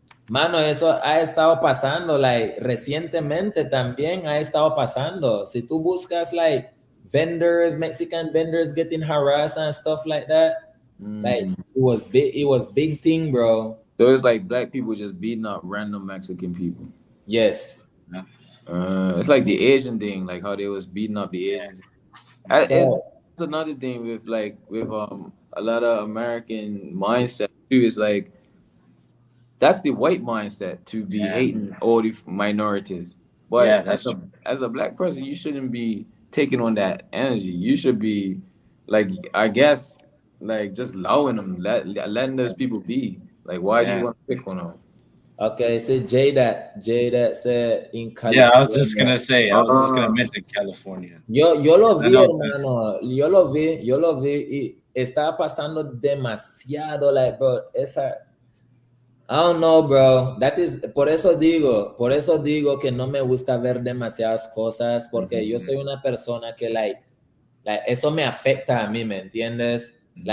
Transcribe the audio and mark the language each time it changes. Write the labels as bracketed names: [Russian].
[Spanish] Mano, eso ha estado pasando, recientemente también ha estado pasando. Si tú buscas, [English] vendors, Mexican vendors getting harassed and stuff like that, it was big thing, bro. So it's like black people just beating up random Mexican people. Yes. It's like the Asian thing, like how they was beating up the Asians. That's another thing with a lot of American mindset too. Is like, that's the white mindset to be hating all the minorities. But as a black person, you shouldn't be taking on that energy. You should be I guess just allowing them, letting those people be. Like, why do you want to pick on them? Okay, so Jada said in California. Yeah, I was just gonna mention California. [Spanish] Yo lo vi, hermano. Yo lo vi y estaba pasando demasiado, bro, [English] I don't know, bro. [Spanish] Por eso digo que no me gusta ver demasiadas cosas porque yo soy una persona que eso me afecta a mí, ¿me entiendes?